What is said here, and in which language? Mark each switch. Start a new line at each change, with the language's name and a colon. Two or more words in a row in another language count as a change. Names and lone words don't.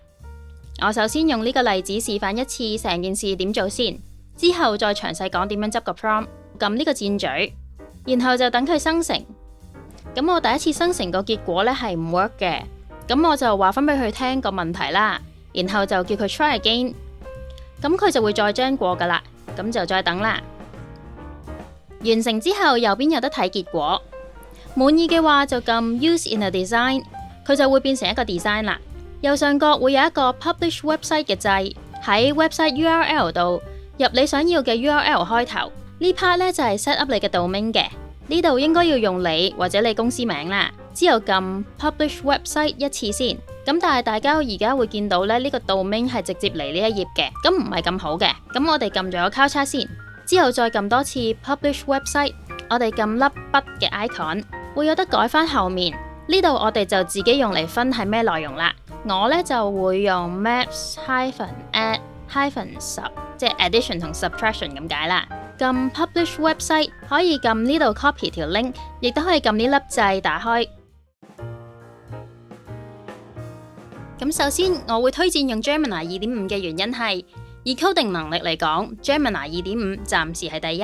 Cantonese: 我首先用呢個例子示範一次成件事點做先，之後再詳細講點樣執個 prompt。撳呢個箭嘴，然後就等佢生成。咁我第一次生成個結果呢係唔 work 嘅，咁我就話翻俾佢聽個問題啦，然後就叫佢
English: try again，
Cantonese: 咁佢就會再將過噶啦，咁就再等啦。完成之後右邊有得睇結果，滿意嘅話就撳
English: use in a design，
Cantonese: 佢就會變成一個 design 啦。右上角會有一個
English: publish website
Cantonese: 嘅掣，喺
English: website URL
Cantonese: 度入你想要嘅 URL 開頭。呢 part 呢就係
English: set up
Cantonese: 你嘅 domain 嘅，呢度應該要用你或者你公司名啦。之後撳
English: publish website
Cantonese: 一次先，咁但係大家而家會見到咧，呢個 domain 係直接嚟呢一頁嘅，咁唔係咁好嘅。咁我哋撳咗交叉先，之後再撳多次
English: publish website，
Cantonese: 我哋撳粒筆嘅 icon， 會有得改翻後面。呢度我哋就自己用嚟分係咩內容啦。我呢就會用 maps-add-sub，即係 addition 同 subtraction 咁解啦。撳
English: publish website
Cantonese: 可以撳呢度 copy 條 link， 亦都可以撳呢粒掣打開。咁首先我會推薦用 Gemini 2.5 嘅原因係，以 coding 能力嚟講 Gemini 2.5 暫時係第一。